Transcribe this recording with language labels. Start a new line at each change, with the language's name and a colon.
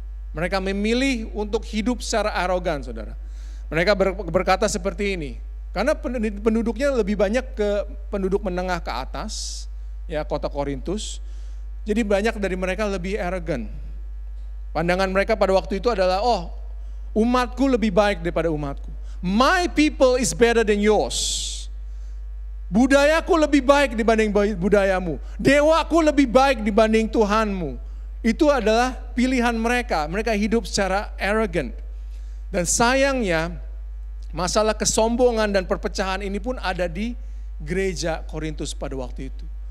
Indonesian: Mereka memilih untuk hidup secara arogan, saudara. Mereka berkata seperti ini, karena penduduknya lebih banyak ke penduduk menengah ke atas, ya kota Korintus. Jadi banyak dari mereka lebih arrogant. Pandangan mereka pada waktu itu adalah, Umatku lebih baik daripada umatku.
English: My people is better than yours.
Indonesian: Budayaku lebih baik dibanding budayamu. Dewaku lebih baik dibanding Tuhanmu. Itu adalah pilihan mereka. Mereka hidup secara arrogant. Dan sayangnya, masalah kesombongan dan perpecahan ini pun ada di gereja Korintus pada waktu itu.